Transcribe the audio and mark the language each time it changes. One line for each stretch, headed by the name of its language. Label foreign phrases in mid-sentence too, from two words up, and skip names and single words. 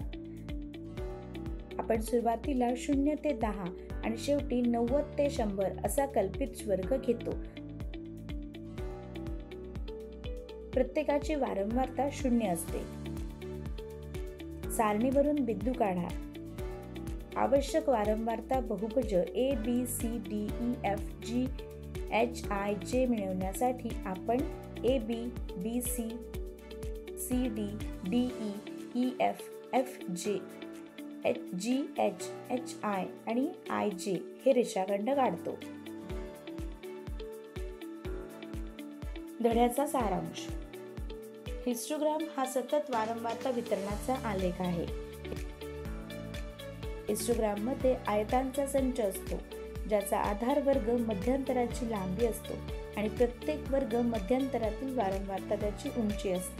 Marathi: आपण सुरुवातीला 0 ते 10 आणि शेवटी 90 ते 100 असा कल्पित वर्ग घेतो. प्रत्येकाची वारंवारता 0 असते. सारणीवरून बिंदू काढा. आवश्यक वारंवारता बहुभुज A B C D E F G H I J मिळवण्यासाठी आपण A B B C C D D E E F F J G H H I आणि I J हे रेषाखंड काढतो. धड्याचा सारांश: हिस्टोग्राम हा सतत वारंवारता वितरणाचा आलेख आहे. हिस्टोग्राम मध्ये आयतांचा संच असतो ज्याचा आधार वर्ग मध्यांतराची लांबी असतो आणि प्रत्येक वर्ग मध्यांतरातील वारंवारता त्याची उंची असते.